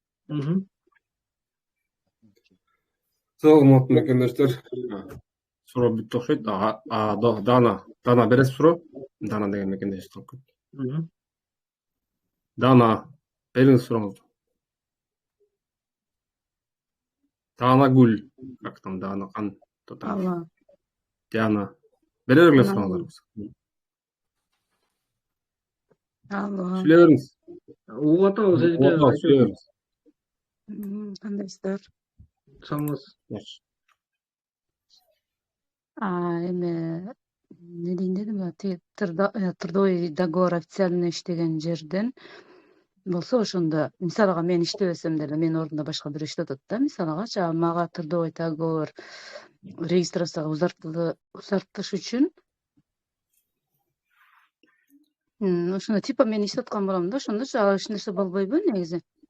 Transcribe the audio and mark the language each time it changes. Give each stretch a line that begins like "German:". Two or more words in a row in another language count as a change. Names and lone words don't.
Kyrgyz: Саламат мекендештер. Суроо бүттү окшойт. Дана бересиз суроо? Дана деген мекендеш. Мгм. Дана, бериңиз сурооңузду. Данагүл,
Russian: как там Дана, кто там?
Kyrgyz: Алло. Диана. Бере бергиле Алло. сурооңуздарыңыз. Алло. Сүйлөй бериңиз. Угуп атабыз эжеке, Сүйлөй айтыңыз. бериңиз. Кандайсыздар? Саламатсыз. Жакшы. Эме не дейин дедим ба,
Russian: трудовой договор
Kyrgyz: официально иштеген жерден болсо ошондо мисалга мен иштебесем деле менин ордумда башка бирөө иштеп атат да, мисалгачы мага
Russian: трудовой договор
Kyrgyz: регистрацияга узартыш үчүн ошондо типа мен иштеп аткан болом да, ошондочу эч нерсе болбойбу негизи?